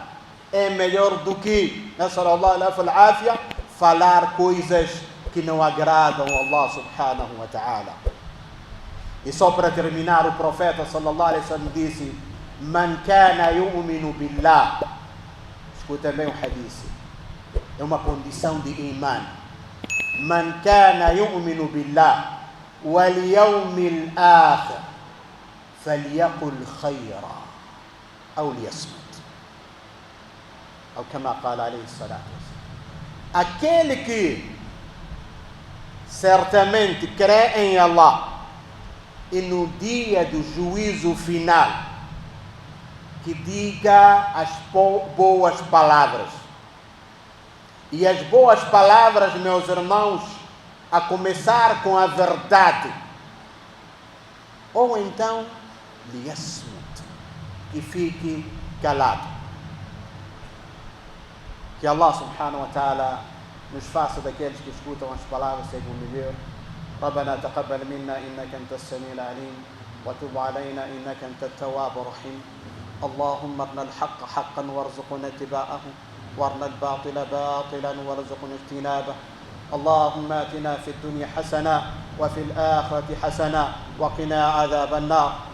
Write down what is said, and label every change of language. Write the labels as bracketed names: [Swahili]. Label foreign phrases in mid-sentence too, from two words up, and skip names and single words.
[Portuguese] É melhor do que, [Arabic] نسأل الله العافية, [Portuguese] falar coisas que não agradam a [Arabic] الله سبحانه وتعالى. [Portuguese] E só para terminar, o profeta [Arabic] صلى الله عليه وسلم [Portuguese] disse: [Arabic] من كان يؤمن بالله, [Portuguese] escuta bem o hadith, é uma condição de iman. [Arabic] من كان يؤمن بالله واليوم الآخر فليقل خيرا أو ليصمت، أو كما قال عليه الصلاة والسلام. [Portuguese] Aquele que certamente crê em Allah e no dia do juízo final, que diga as boas palavras. E as boas palavras, meus irmãos, a começar com a verdade. Ou então, liyasmut, que fique calado. Que [Arabic] الله سبحانه وتعالى [Portuguese] nos faça daqueles que escutam as palavras segundo o melhor. [Arabic] ربنا تقبل منا إنك أنت السميع العليم وتب علينا إنك أنت التواب الرحيم. اللهم ارنا الحق حقا وارزقنا اتباعه وارنا الباطل باطلا وارزقنا اجتنابه. اللهم آتنا في الدنيا حسنة وفي الآخرة حسنة وقنا عذاب النار.